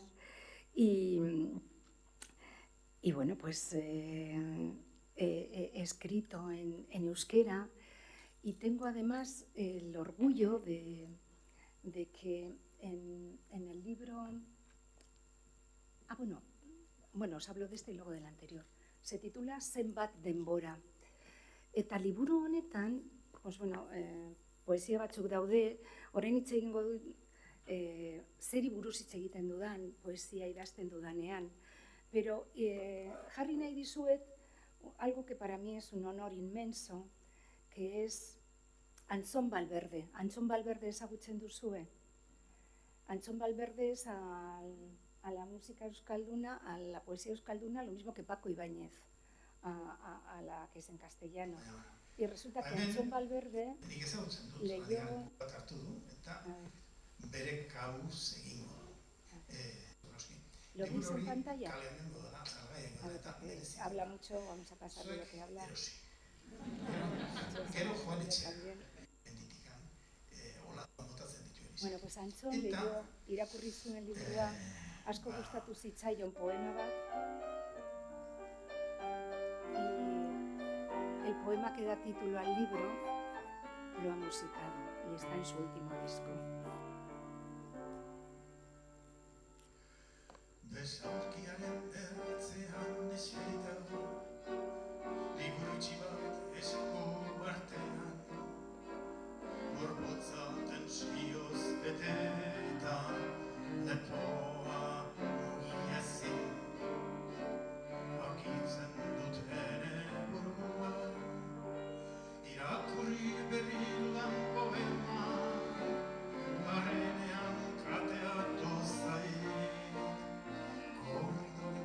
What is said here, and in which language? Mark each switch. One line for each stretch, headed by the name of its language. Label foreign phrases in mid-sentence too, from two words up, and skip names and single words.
Spanish: Y bueno, pues he escrito en euskera y tengo además el orgullo de que en el libro... bueno, os hablo de este y luego del anterior. Se titula
Basque: Zenbat denbora. Eta liburu honetan,
Spanish: pues bueno,
Basque: poesia batzuk daude, orain hitz egingo dut zeri buruz hitz egiten dudan, poesia idazten dudanean, pero jarri nahi dizuet
Spanish: algo que para mí es un honor inmenso, que es
Basque: Antzon Valverde. Antzon Valverde ezagutzen duzue?
Spanish: Antzon Valverde es a la música euskalduna, a la poesía euskalduna, lo mismo que Paco Ibáñez, a la que es en castellano. Y resulta que Antzon Valverde leyó... ¿Lo veis en pantalla? A ver, porque habla mucho, vamos a pasar de lo que habla. Bueno, pues Antzon leyó,
Basque: irakurri zuen liburua, asko gustatu zitzaion poema bat,
Spanish: y el poema que da título al libro lo ha musicado y está en su último disco.
Basque: Besaulkiaren ertzean eserita, liburu itxi bat esku artean, gorputza tentsioz beteta, lepoa mugi ezin, aurkitzen dut ere burua, irakurri berri dudan poema, garenean kateatu zait.